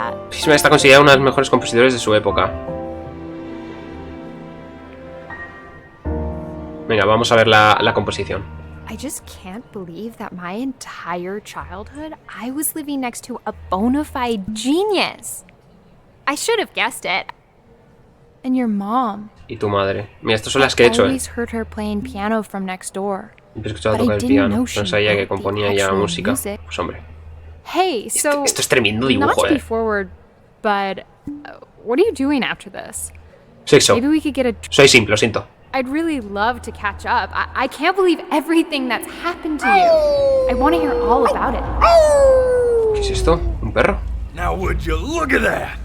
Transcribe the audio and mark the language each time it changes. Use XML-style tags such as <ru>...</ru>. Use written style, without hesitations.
<es>Fishman está considerada una de las mejores compositores de su época. Venga, vamos a ver la composición.</es> <en>I just can't believe that my entire childhood I was living next to a bona fide genius. I should have guessed it. And your mom.</en> <es>Y tu madre. Mira, estas son las que he hecho,</es> <en>I always heard her playing piano from next door.</en> <es>He escuchado tocar el piano. No sabía que componía ya música. Pues hombre.</es> <en>Hey, so</en> <es>esto es tremendo dibujo,</es> <en>not to be forward, but what are you doing after this?</en> <es>Sexo.</es> <en>Maybe we could get a...</en> <es>Soy simple, lo siento.</es> <en>I'd really love to catch up. I can't believe everything that's happened to you. I want to hear all about it.</en> <es>¿Qué es esto? ¿Un perro?</es> <en>Now would you look at that?</en>